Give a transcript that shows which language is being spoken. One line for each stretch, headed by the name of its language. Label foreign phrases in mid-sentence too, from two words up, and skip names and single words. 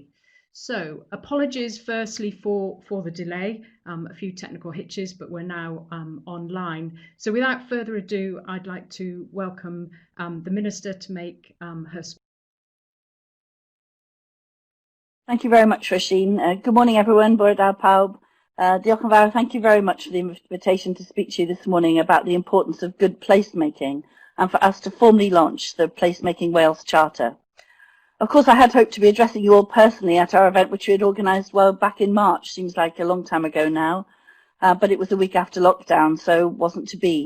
English: So apologies firstly for the delay, a few technical hitches, but we're now online. So without further ado, I'd like to welcome the Minister to make her speech. Thank you very much, Roisin. Good morning, everyone.
Welsh: Bore da pawb. Diolch yn fawr.
English: Thank you very much for the invitation to speak to you this morning about the importance of good placemaking and for us to formally launch the Placemaking Wales Charter. Of course, I had hoped to be addressing you all personally at our event, which we had organised back in March. Seems like a long time ago now, but it was a week after lockdown, so wasn't to be.